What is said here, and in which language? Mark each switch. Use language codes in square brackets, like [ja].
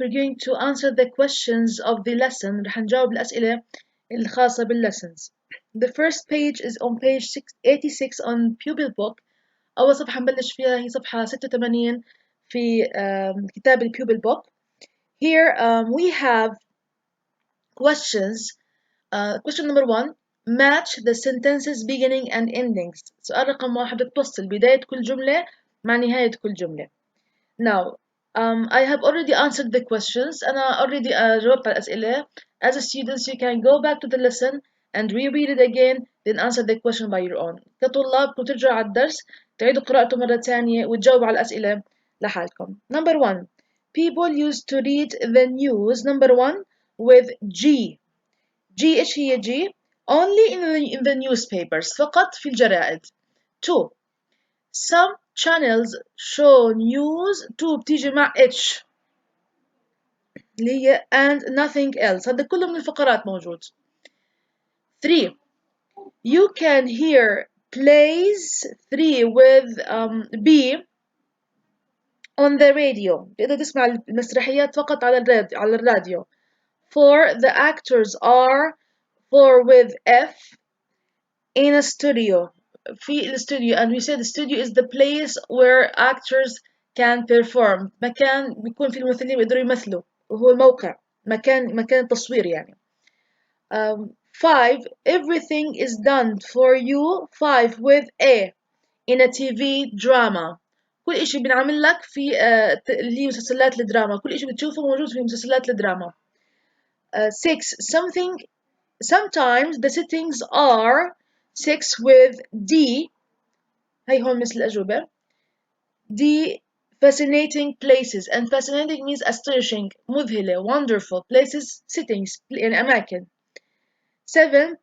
[en] We're going to answer the questions of the lesson. [ar] رح نجاوب الأسئلة الخاصة بالlessons. [en] The first page is on page 86 on pupil book. [ar] أول صفحة نبلش فيها هي صفحة 86 في كتاب البيوبل book. [en] Here we have questions. Question number 1. Match the sentences beginning and endings. [ar] سؤال رقم 1 بدك توصل بداية كل جملة مع نهاية كل جملة. [en] Now, I have already answered the questions. [ar] أنا already جاوبت على الأسئلة. [en] As a student, you can go back to the lesson and reread it again, then answer the question by your own. [ar] كطلاب كنتوا ترجعوا على الدرس تعيدوا قراءته مرة ثانية وتجاوبوا على الأسئلة لحالكم. [en] Number 1. People used to read the news. Number 1 with G. G [ar] إيش هي [en] G؟ Only in the newspapers. [ar] فقط في الجرائد. 2. [en] Some channels show news. 2 [ar] بتيجي مع H اللي هي [en] and nothing else. [ar] هذا كله من الفقرات موجود. [en] 3. You can hear plays 3 with B on the radio. [ar] تقدر تسمع المسرحيات فقط على الراديو. [en] 4. The actors are 4 with F in a studio. [ar] في الاستوديو, [en] and we said the studio is the place where actors can perform. [ar] مكان بيكون في الممثلين بيقدروا يمثلوا وهو الموقع مكان التصوير يعني. [en] 5. Everything is done for you. 5 with A in a TV drama. [ar] كل إشي بنعمل لك في اللي هي مسلسلات الدراما. كل إشي بتشوفه موجود في مسلسلات الدراما. [en] 6. Sometimes the settings are 6 with D. [ar] هاي هون مثل الأجوبة. D. [en] Fascinating places, and fascinating means astonishing, [ar] مذهلة, [en] wonderful places, settings [ar] يعني أماكن. [en] 7.